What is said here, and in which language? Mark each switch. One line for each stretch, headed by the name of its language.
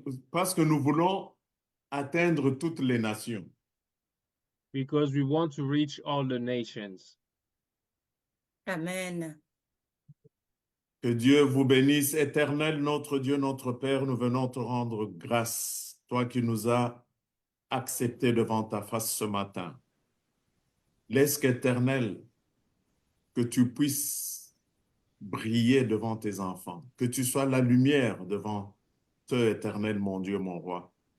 French: Parce que nous voulons atteindre toutes les nations.
English: Because we want to reach all the nations. Amen.
French: Que Dieu vous bénisse, Éternel, notre Dieu, notre Père, nous venons te rendre grâce, toi qui nous as acceptés devant ta face ce matin. Laisse qu'Éternel, que tu puisses briller devant tes enfants, que tu sois la lumière devant eux, Éternel, mon Dieu, mon roi.